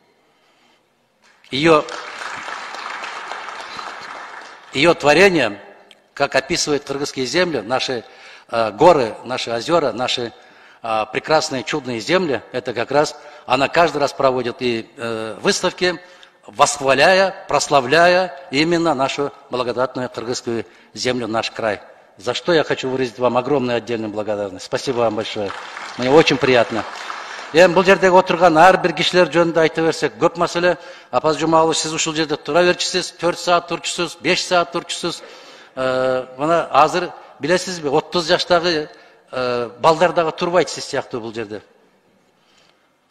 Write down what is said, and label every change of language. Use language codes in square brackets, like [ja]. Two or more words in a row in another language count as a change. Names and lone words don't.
[ru] Ее творение, как описывает кыргызские земли, наши горы, наши озера, наши прекрасные, чудные земли, это как раз, она каждый раз проводит и выставки, восхваляя, прославляя именно нашу благодатную кыргызскую землю, наш край. За что я хочу выразить вам огромную отдельную благодарность. Спасибо вам большое. Мне очень приятно. [ky] Эми бул жердеги отурган ар бир кишилер жөнүндө айта берсек, көп маселе. Апаз Жумагулович, сиз ушул жерде тура берчисиз, 4 саат турчусуз, 5 саат турчусуз. Мына азыр билесизби, 30 жаштагы балдар дагы турбайт сиз сыяктуу бул жерде.